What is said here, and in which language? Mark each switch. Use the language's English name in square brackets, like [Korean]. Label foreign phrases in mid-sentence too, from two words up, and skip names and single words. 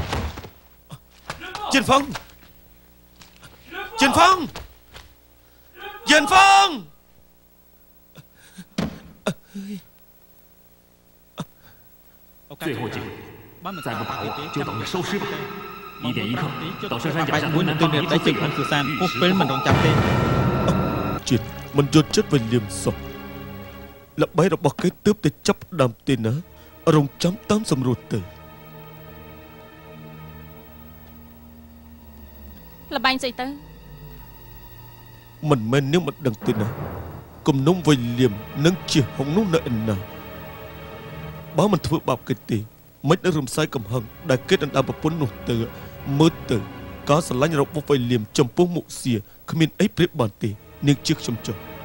[Chinese] 最后机会，再不把握就等着收尸吧。1点1刻，到山山脚下南方一座最远10米。 [Khmer] Triểnមិនយត់ចិត្តវិញលៀមសោះល្បីរបស់គេទើបតែចាប់ដើមទេណារងចាំតាមសម្រួលទៅ លបែងស្អីទៅ មិនមែននាងមិនដឹងទេណាគំនុំវិញលៀមនឹងជាហុងនោះនៅឯណាបើមិនធ្វើបាបគេទេមិននឹងរំសាយកំហឹងដែលគេដណ្ដើមប្រពន្ធនោះទៅមើលទៅការស្រឡាញ់របស់វិញលៀមចំពោះមុខសៀគ្មានអីប្រៀបបានទេនាងជឿខ្ញុំចុះ